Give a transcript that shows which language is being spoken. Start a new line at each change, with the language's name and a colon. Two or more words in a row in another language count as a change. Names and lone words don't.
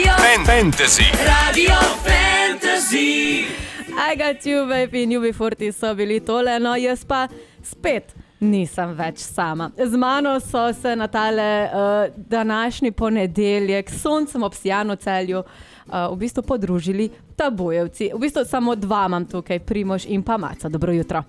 Slovenian: Fantasy. Radio Fantasy. I got you, baby, in UB40 so bili tole, no jaz pa spet nisem več sama. Z mano so se na tale današnji ponedeljek s soncem obsijano Celju v bistvu podružili Tabojevci. V bistvu samo dva imam tukaj, Primož in pa Maca. Dobro jutro.